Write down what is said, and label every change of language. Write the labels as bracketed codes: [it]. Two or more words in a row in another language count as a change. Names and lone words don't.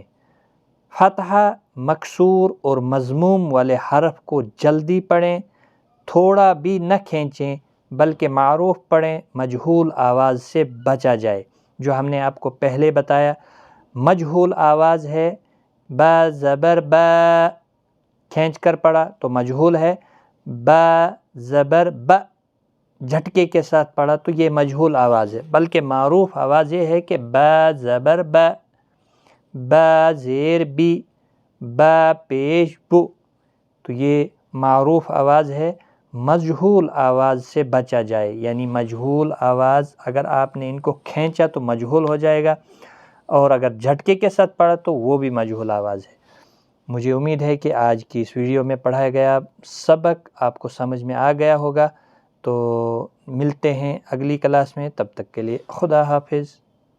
[ur] فتحہ، مکسور اور مضموم والے حرف کو جلدی پڑھیں، تھوڑا بھی نہ کھینچیں، بلکہ معروف پڑھیں، مجہول آواز سے بچا جائے. جو ہم نے آپ کو پہلے بتایا، مجہول آواز ہے با زبر با کھینچ کر پڑھا تو مجہول ہے، با زبر با جھٹکے کے ساتھ پڑھا تو یہ مجہول آواز ہے، بلکہ معروف آواز یہ ہے کہ با زبر با، با زیر بی، با پیش بو، تو یہ معروف آواز ہے۔ مجہول آواز سے بچا جائے، یعنی مجہول آواز اگر آپ نے ان کو کھینچا تو مجہول ہو جائے گا، اور اگر جھٹکے کے ساتھ پڑھا تو وہ بھی مجہول آواز ہے۔ مجھے امید ہے کہ آج کی اس ویڈیو میں پڑھایا گیا سبق آپ کو سمجھ میں آ گیا ہوگا، تو ملتے ہیں اگلی کلاس میں، تب تک کے لیے خدا حافظ۔